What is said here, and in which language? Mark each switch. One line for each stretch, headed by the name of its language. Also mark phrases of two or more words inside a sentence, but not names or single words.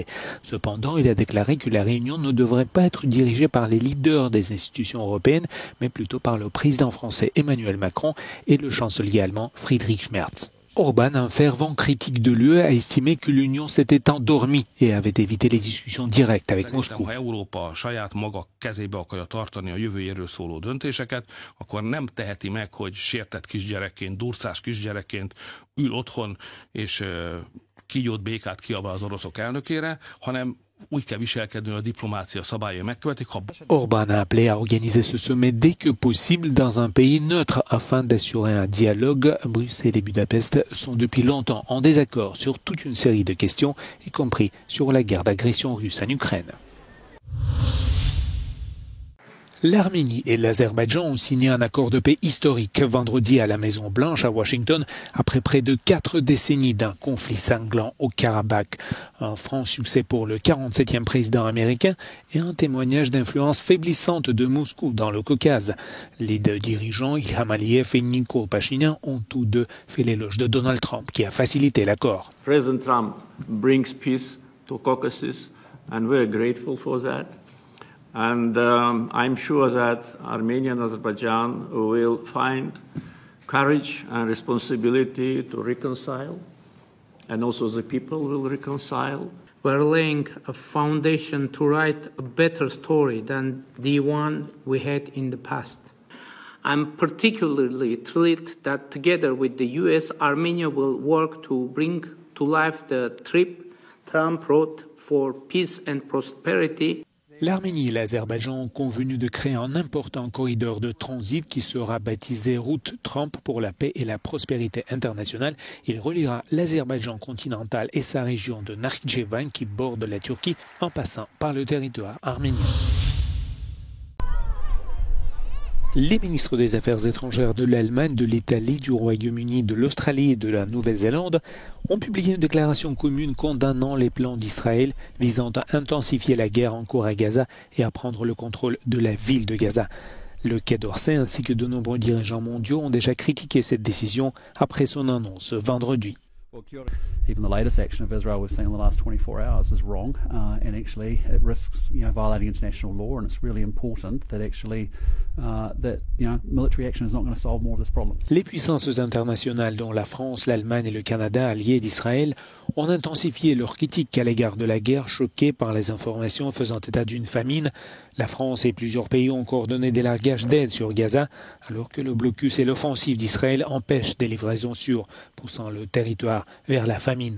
French: Cependant, il a déclaré que la réunion ne devrait pas être dirigée par les leaders des institutions européennes, mais plutôt par le président français Emmanuel Macron et le chancelier allemand Friedrich Merz. Orbán, un fervent critique de l'UE, a estimé que l'Union s'était endormie et avait évité les discussions directes avec Moscou.
Hungarian: Ha Európa saját maga kezébe akarja tartani a jövőjéről szóló döntéseket, akkor nem teheti meg, hogy sértett kisgyerekként, durcás kisgyerekként ül otthon és kígyót békát kiabál az oroszok elnökére, hanem úgy kell viselkedni, a diplomácia szabályai megkövetik.
French: Orbán a appelé à organiser ce sommet dès que possible dans un pays neutre afin d'assurer un dialogue. Bruxelles et Budapest sont depuis longtemps en désaccord sur toute une série de questions, y compris sur la guerre d'agression russe en Ukraine. L'Arménie et l'Azerbaïdjan ont signé un accord de paix historique vendredi à la Maison-Blanche à Washington après près de 4 décennies d'un conflit sanglant au Karabakh. Un franc succès pour le 47e président américain et un témoignage d'influence faiblissante de Moscou dans le Caucase. Les deux dirigeants, Ilham Aliyev et Nikol Pachinian, ont tous deux fait l'éloge de Donald Trump qui a facilité l'accord.
English: President Trump brings peace to Caucasus and we're grateful for that. And I'm sure that Armenia and Azerbaijan will find courage and responsibility to reconcile, and also the people will reconcile. We're laying a foundation to write a better story than the one we had in the past. I'm particularly thrilled that together with the US, Armenia will work to bring to life the trip Trump wrote for peace and prosperity.
French: L'Arménie et l'Azerbaïdjan ont convenu de créer un important corridor de transit qui sera baptisé Route Trump pour la paix et la prospérité internationale. Il reliera l'Azerbaïdjan continental et sa région de Nakhitchevan qui borde la Turquie en passant par le territoire arménien. Les ministres des Affaires étrangères de l'Allemagne, de l'Italie, du Royaume-Uni, de l'Australie et de la Nouvelle-Zélande ont publié une déclaration commune condamnant les plans d'Israël visant à intensifier la guerre en cours à Gaza et à prendre le contrôle de la ville de Gaza. Le Quai d'Orsay ainsi que de nombreux dirigeants mondiaux ont déjà critiqué cette décision après son annonce vendredi.
English: Even the latest action of Israel we've seen in the last 24 hours is wrong, and actually it risks, violating international law. And it's really important that actually military action is not going to solve more of this problem.
French: Les puissances internationales, dont la France, l'Allemagne et le Canada, alliés d'Israël, ont intensifié leurs critiques à l'égard de la guerre, choqués par les informations faisant état d'une famine. La France et plusieurs pays ont coordonné des largages d'aide sur Gaza, alors que le blocus et l'offensive d'Israël empêchent des livraisons sûres, poussant le territoire vers la famine.